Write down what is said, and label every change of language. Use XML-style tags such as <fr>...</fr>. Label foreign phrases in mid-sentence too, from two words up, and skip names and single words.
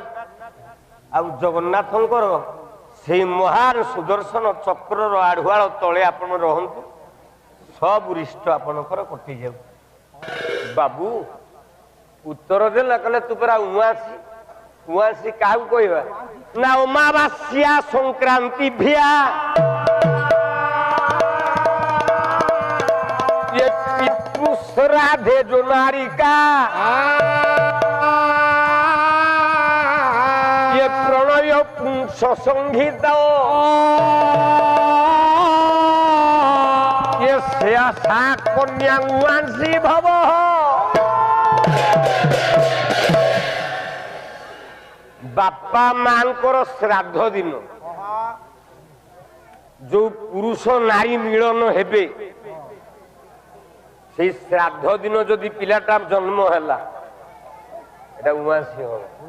<or>ଆଉ ଜଗନ୍ନାଥଙ୍କର ସେଇ ମହାନ ସୁଦର୍ଶନ ଚକ୍ରର ଆଢୁଆଳ ତଳେ ଆପଣ ରହନ୍ତୁ ସବୁ ରିଷ୍ଟ ଆପଣଙ୍କର କଟିଯାଉ। ବାବୁ ଉତ୍ତର ଦେଲା କହିଲେ ତୁ ପରା ଉଆସି ଉଆସି କାହାକୁ କହିବା ନା ଅମାବାସ୍ୟା ସଂକ୍ରାନ୍ତି ଭିଆ</or> <sa>ये पितृ श्राद्धे जो नारिका ये प्रणय पुंस संहित ये शेषा कन्या उआंसी भव।</sa> <or>ବାପା ମାଙ୍କର ଶ୍ରାଦ୍ଧ ଦିନ ଯୋ ପୁରୁଷ ନାରୀ ମିଳନ ହେବେ ସେ ଶ୍ରାଦ୍ଧ ଦିନ ଯଦି ପିଲାଟା ଜନ୍ମ ହୈ ଉଆସୀ ହମ।</or>